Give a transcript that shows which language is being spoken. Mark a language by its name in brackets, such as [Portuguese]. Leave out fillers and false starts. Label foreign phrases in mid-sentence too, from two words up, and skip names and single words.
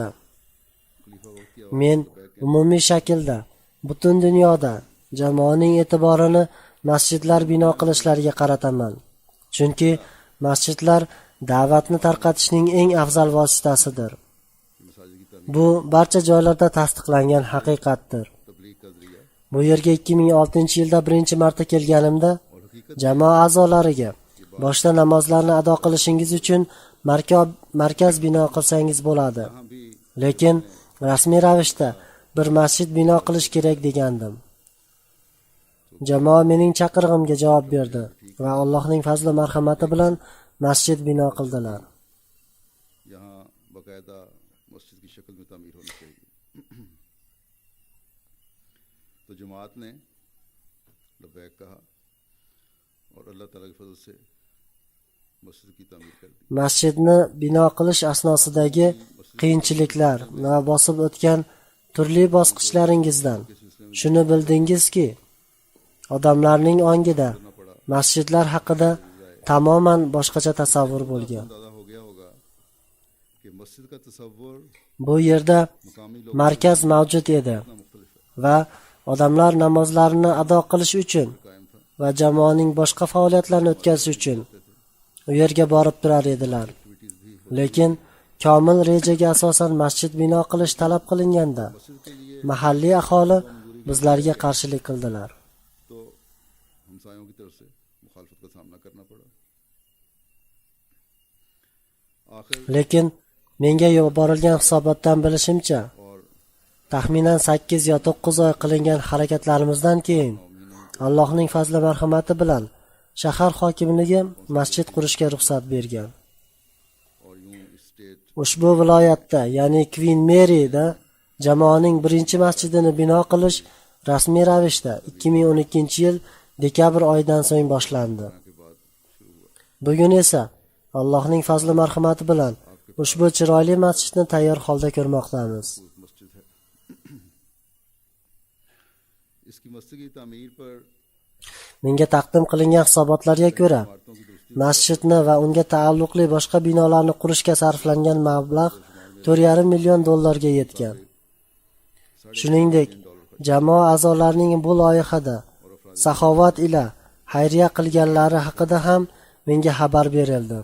[Uzbek] Men umumiy shaklda butun dunyoda jamoaning e'tiborini masjidlar bino qilishlariga qarataman. Chunki masjidlar da'vatni tarqatishning eng afzal vositasidir. Bu barcha joylarda tasdiqlangan haqiqatdir. [Urdu] تبلیغ کا ذریعہ [Uzbek] Bu yerga 2006-yilda birinchi marta kelganimda jamoa a'zolariga boshda namozlarni ado qilishingiz uchun markaz bino qilsangiz bo'ladi. Lekin rasmiy ravishda bir masjid bino qilish kerak degandim. Jamoa mening chaqirig'imga javob berdi va Allohning fazli marhamati bilan masjid bino qildilar. [Urdu] یہاں باقاعدہ مسجد کی شکل میں تعمیر ہونی چاہیے. تو جماعت نے لبیک کہا اور اللہ تعالیٰ کے فضل سے مسجد کی تعمیر کر دی. [Uzbek] Masjidni bino qilish asnosidagi qiyinchiliklar va bosib o'tgan turli bosqichlaringizdan shuni bildingizki, odamlarning ongida masjidlar haqida tamoman boshqacha tasavvur bo'lgan. [Urdu] اندازہ ہو گیا ہوگا کہ مسجد کا تصور [Uzbek] Bu yerda [Urdu] مقامی لوگ [Uzbek] markaz mavjud edi va odamlar namozlarini ado qilish uchun [Urdu] قائم تھا. [Uzbek] va jamoaning boshqa faoliyatlarini o'tkazish uchun u yerga borib turar edilar. Lekin komil rejaga asosan masjid bino qilish talab qilinganda mahalliy aholi bizlarga qarshilik qildilar. [Urdu] تو ہمسایوں کی طرف سے مخالفت کا سامنا کرنا پڑا. आखिर [Uzbek] Lekin menga yuborilgan hisobotdan bilishimcha, taxminan 8 yo 9 oy qilingan harakatlarimizdan keyin Allohning fazli marhamati bilan shahar hokimligi masjid qurishga ruxsat bergan. [Urdu] اور یوں اسٹیٹ [Uzbek] Ushbu viloyatda, ya'ni Queen Mary'da jamoaning birinchi masjidini bino qilish rasmiy ravishda 2012-yil dekabr oyidan so'ng boshlandi. Bugun esa Allohning fazli marhamati bilan ushbu chiroyli masjidni tayyor holda ko'rmoqdamiz. [Urdu] مسجد ہے۔ اس کی مسجد کی تعمیر پر [Uzbek] Menga taqdim qilingan hisobotlarga ko'ra, masjidni va unga taalluqli boshqa binolarni qurishga sarflangan mablag' $4,5 million ga yetgan. Shuningdek, jamoa a'zolarining bu loyihada saxovat ila xayriya qilganlari haqida ham menga xabar berildi.